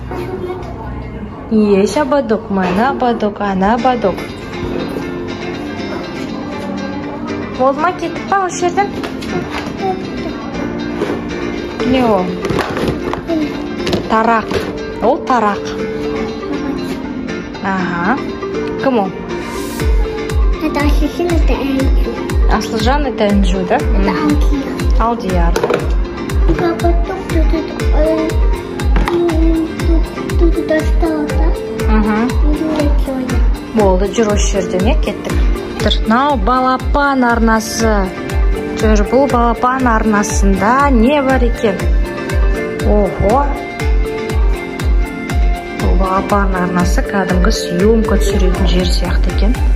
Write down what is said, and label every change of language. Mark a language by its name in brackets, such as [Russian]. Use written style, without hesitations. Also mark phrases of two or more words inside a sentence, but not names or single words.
[Russian] Есть ободок, [Kazakh] мына ободок, ана ободок. Болды ма, кеттік па осы жерден? Не ол? Тарақ. Ол тарақ. Ага. Кім ол? [Russian] Это Асылжан, это Анжу. Асылжан, это Анжу, да? Это Алдияр, Алдияр. да? А потом тут достал, да? [Kazakh] Болды, жүр осы жерден, е, кеттік. Мынау балапан арнасы. Жүр, бұл балапан арнасында не бар екен? Ого! Бұл балапан арнасы кәдімгі съемка түсіретін жер сияқты екен.